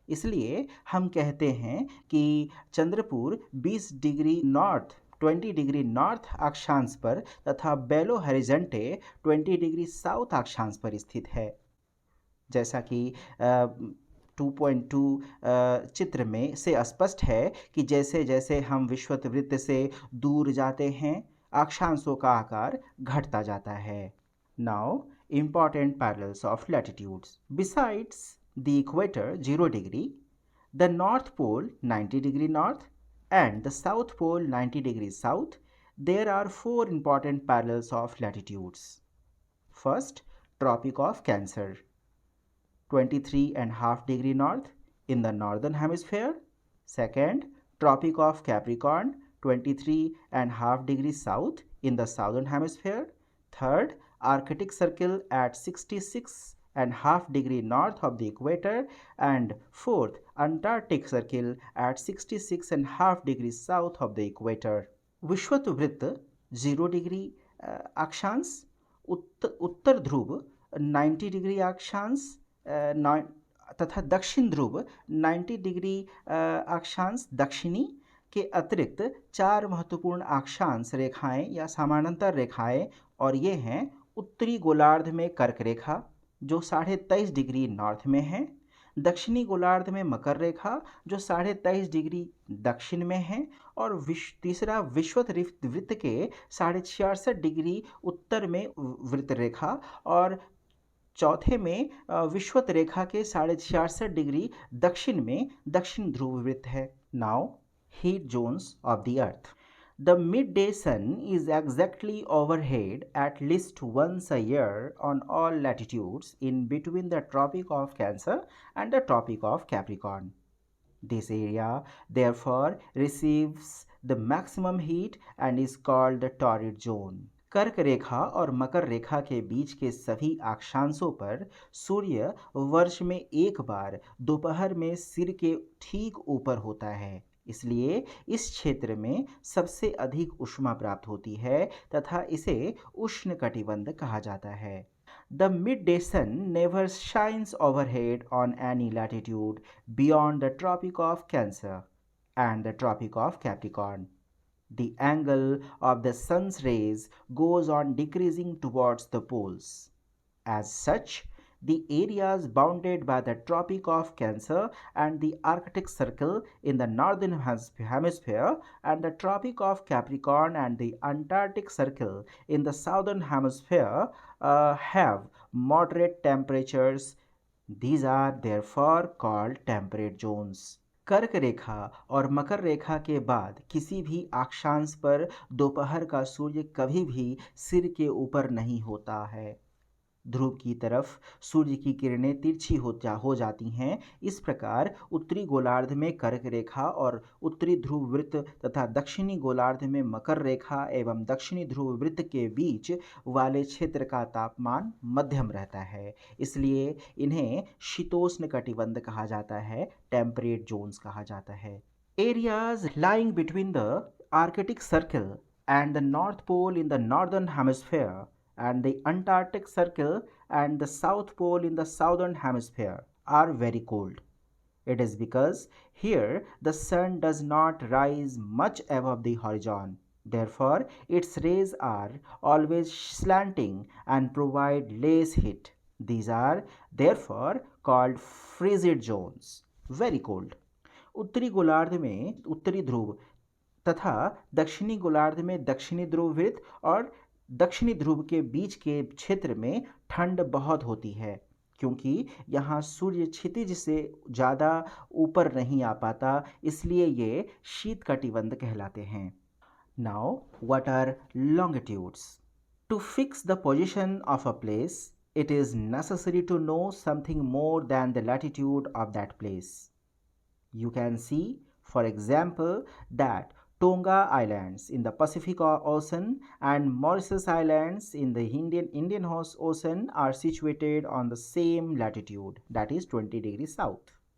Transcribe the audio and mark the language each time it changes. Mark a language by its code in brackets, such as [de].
[hi] इसलिए हम कहते हैं कि Chandrapur 20 degree north 20 degree north अक्षांश पर तथा बेलो हॉरिजेंटे 20 डिग्री साउथ अक्षांश पर स्थित है। जैसा कि 2.2 चित्र में से स्पष्ट है कि जैसे जैसे हम विषुवत वृत्त से दूर जाते हैं अक्षांशों का आकार घटता जाता है। [en] Now important parallels of latitudes. Besides the equator 0 degree, the North Pole 90 degree north and the South Pole 90 degrees south, there are 4 important parallels of latitudes. First, Tropic of Cancer 23.5 degree north in the northern hemisphere. Second, Tropic of Capricorn 23.5 degrees south in the southern hemisphere. Third, Arctic Circle at 66.5 degree north of the equator. And fourth, Antarctic Circle at 66.5 degrees south of the equator. [hi] विषुवत वृत्त 0 degree अक्षांश, उत्तर ध्रुव 90 degree अक्षांश तथा दक्षिण ध्रुव 90 degree अक्षांश दक्षिणी के अतिरिक्त 4 महत्वपूर्ण अक्षांश रेखाएं या समानांतर रेखाएं, और ये हैं उत्तरी गोलार्ध में कर्क रेखा जो 23.5 डिग्री नॉर्थ में है, दक्षिणी गोलार्ध में मकर रेखा जो 23.5 डिग्री दक्षिण में है, और तीसरा विषुवत वृत्त के 66.5 डिग्री उत्तर में वृत्त रेखा, और चौथे में विषुवत रेखा के 66.5 डिग्री दक्षिण में दक्षिण ध्रुव वृत्त है। [en] Now heat zones of the earth. The midday sun is exactly overhead at least once a year on all latitudes in between the Tropic of Cancer and the Tropic of Capricorn. This area therefore receives the maximum heat and is called the torrid zone. [hi] कर्क रेखा और मकर रेखा के बीच के सभी अक्षांशों पर सूर्य वर्ष में एक बार दोपहर में सिर के ठीक ऊपर होता है, इसलिए इस क्षेत्र में सबसे अधिक ऊष्मा प्राप्त होती है तथा इसे उष्णकटिबंध कहा जाता है। [en] The midday sun never shines overhead on any latitude beyond the Tropic of Cancer and the Tropic of Capricorn. The angle of the sun's rays goes on decreasing towards the poles. As such, the areas bounded by the Tropic of Cancer and the Arctic Circle in the northern hemisphere and the Tropic of Capricorn and the Antarctic Circle in the southern hemisphere have moderate temperatures. These are therefore called temperate zones. [hi] कर्क रेखा और मकर रेखा के बाद किसी भी अक्षांश पर दोपहर का सूर्य कभी भी सिर के ऊपर नहीं होता है। ध्रुव की तरफ सूर्य की किरणें तिरछी हो जाती हैं। इस प्रकार उत्तरी गोलार्ध में कर्क रेखा और उत्तरी ध्रुव वृत्त तथा दक्षिणी गोलार्ध में मकर रेखा एवं दक्षिणी ध्रुव वृत्त के बीच वाले क्षेत्र का तापमान मध्यम रहता है, इसलिए इन्हें शीतोष्ण कटिबंध कहा जाता है, टेम्परेट जोन्स कहा जाता है। [en] Areas lying between the Arctic Circle and the North Pole in the northern hemisphere and the Antarctic Circle and the South Pole in the Southern Hemisphere are very cold. It is because here the sun does not rise much above the horizon. Therefore, its rays are always slanting and provide less heat. These are therefore called frigid zones. Very cold. [hi] उत्तरी गोलार्ध में उत्तरी ध्रुव तथा दक्षिणी गोलार्ध में दक्षिणी ध्रुव वृत्त और दक्षिणी ध्रुव के बीच के क्षेत्र में ठंड बहुत होती है, क्योंकि यहाँ सूर्य क्षितिज से ज़्यादा ऊपर नहीं आ पाता, इसलिए ये शीत कटिबंध कहलाते हैं। [en] Now what are longitudes? To fix the position of a place, it is necessary to know something more than the latitude of that place. You can see, for example, that Tonga Islands in the Pacific Ocean and Mauritius Islands in the Indian Ocean are situated on the same latitude, that is 20 degrees south.